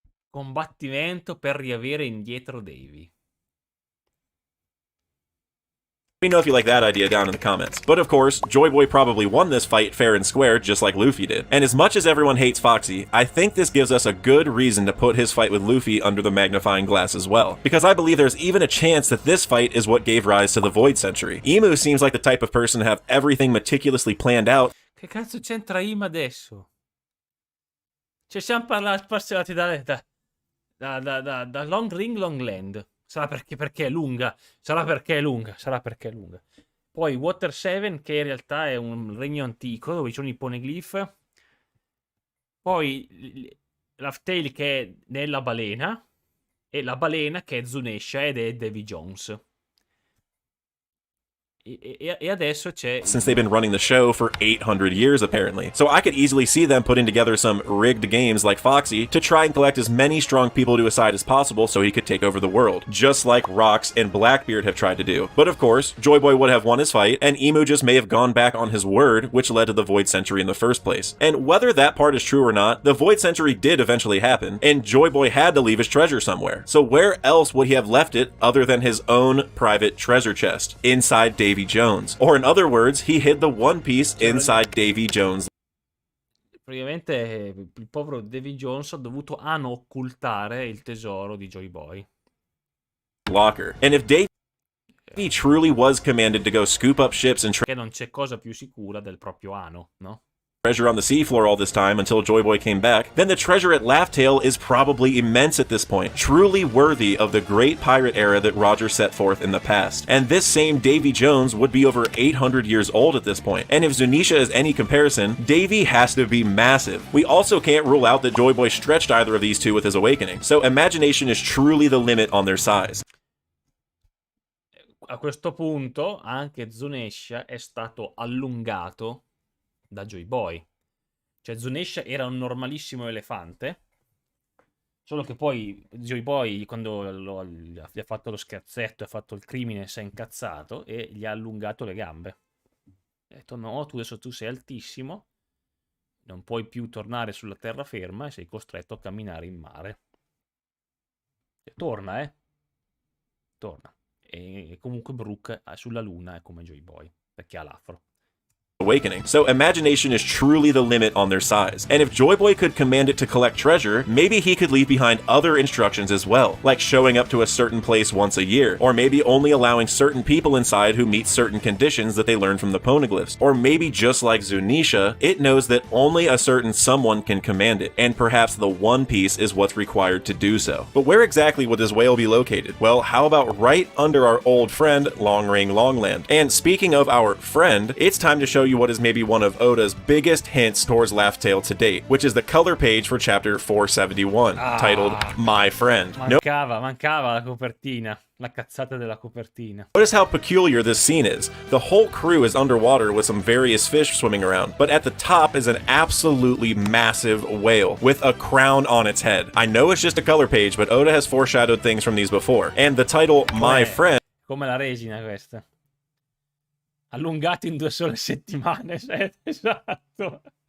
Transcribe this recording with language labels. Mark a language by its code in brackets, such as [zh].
[it] Combattimento per riavere indietro Davey. [en] Let me know if you like that idea down in the comments. But of course, Joy Boy probably won this fight fair and square, just like Luffy did. And as much as everyone hates Foxy, I think this gives us a good reason to put his fight with Luffy under the magnifying glass as well. Because I believe there's even a chance that this fight is what gave rise to the Void Century. Emu seems like the type of person to have everything meticulously planned out. [it] Che cazzo c'entra Ima adesso? Ci siamo passati da Long Ring Long Land. Sarà perché è lunga. Sarà perché è lunga. Poi Water 7, che in realtà è un regno antico dove ci sono i poneglyph. Poi Laughtail, che è nella balena. E la balena, che è Zunesha ed è Davy Jones. E adesso c'è... [en] Since they've been running the show for 800 years, apparently. So I could easily see them putting together some rigged games like Foxy to try and collect as many strong people to his side as possible so he could take over the world, just like Rocks and Blackbeard have tried to do. But of course, Joy Boy would have won his fight, and Emu just may have gone back on his word, which led to the Void Century in the first place. And whether that part is true or not, the Void Century did eventually happen, and Joy Boy had to leave his treasure somewhere. So where else would he have left it other than his own private treasure chest, inside Davy Jones? Or in other words, he hid the One Piece inside Davy Jones. [it] Praticamente il povero Davy Jones ha dovuto occultare il tesoro di Joy Boy. [en] Locker. And if Davy truly was commanded to go scoop up ships and [it] Che non c'è cosa più sicura del proprio ano, no? [en] treasure on the seafloor all this time until Joy Boy came back, then the treasure at Laughtail is probably immense at this point, truly worthy of the great pirate era that Roger set forth in the past. And this same Davy Jones would be over 800 years old at this point. And if Zunisha is any comparison, Davy has to be massive. We also can't rule out that Joy Boy stretched either of these two with his awakening, so imagination is truly the limit on their size. [it] A questo punto anche Zunesha è stato allungato da Joy Boy. Cioè Zunesha era un normalissimo elefante, solo che poi Joy Boy, quando gli ha fatto lo scherzetto, ha fatto il crimine, si è incazzato e gli ha allungato le gambe. Ha detto no, tu adesso tu sei altissimo, non puoi più tornare sulla terraferma e sei costretto a camminare in mare. E torna, torna. E comunque Brooke sulla luna è come Joy Boy, perché ha l'afro. [en] Awakening, so imagination is truly the limit on their size. And if Joy Boy could command it to collect treasure, maybe he could leave behind other instructions as well, like showing up to a certain place once a year, or maybe only allowing certain people inside who meet certain conditions that they learn from the poneglyphs. Or maybe just like Zunisha, it knows that only a certain someone can command it, and perhaps the One Piece is what's required to do so. But where exactly would this whale be located? Well, how about right under our old friend, Long Ring Longland? And speaking of our friend, it's time to show you what is maybe one of Oda's biggest hints towards Laughtail to date, which is the color page for chapter 471, titled My Friend. [it] Mancava la copertina, la cazzata della copertina. [en] Notice how peculiar this scene is. The whole crew is underwater with some various fish swimming around, but at the top is an absolutely massive whale with a crown on its head. I know it's just a color page, but Oda has foreshadowed things from these before, and the title My Friend [it] come la resina questa. Allungato in 2 sole settimane, esatto.